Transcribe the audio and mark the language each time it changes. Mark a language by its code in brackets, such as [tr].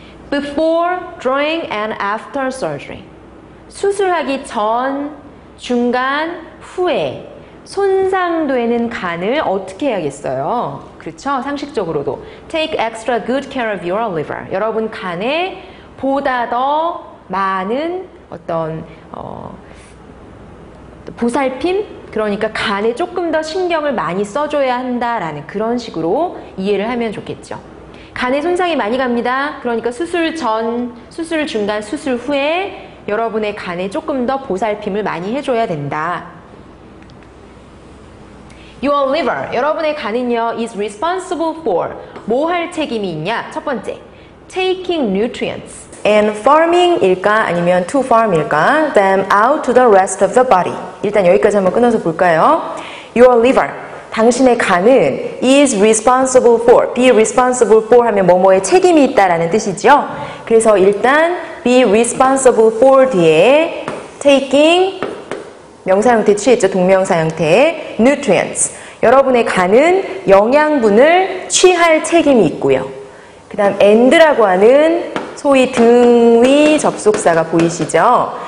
[en] Before, during, and after surgery. [ko] 수술하기 전, 중간, 후에 손상되는 간을 어떻게 해야겠어요? 그렇죠? 상식적으로도 [en] take extra good care of your liver. [ko] 여러분 간에 보다 더 많은 어떤 보살핌? 그러니까 간에 조금 더 신경을 많이 써줘야 한다라는 그런 식으로 이해를 하면 좋겠죠. 간에 손상이 많이 갑니다. 그러니까 수술 전, 수술 중간, 수술 후에 여러분의 간에 조금 더 보살핌을 많이 해줘야 된다. [en] Your liver, [ko] 여러분의 간은요, [en] is responsible for, [ko] 뭐 할 책임이 있냐? 첫 번째, [en] taking nutrients and farming일까 아니면 to farm일까? Them out to the rest of the body. [ko] 일단 여기까지 한번 끊어서 볼까요? [en] Your liver, [ko] 당신의 간은 [en] is responsible for, be responsible for [ko] 하면 뭐뭐에 책임이 있다라는 뜻이죠. 그래서 일단 be responsible for 뒤에 taking 명사 형태 취했죠. 동명사 형태 nutrients. 여러분의 간은 영양분을 취할 책임이 있고요. 그 다음 and라고 하는 소위 등위 접속사가 보이시죠?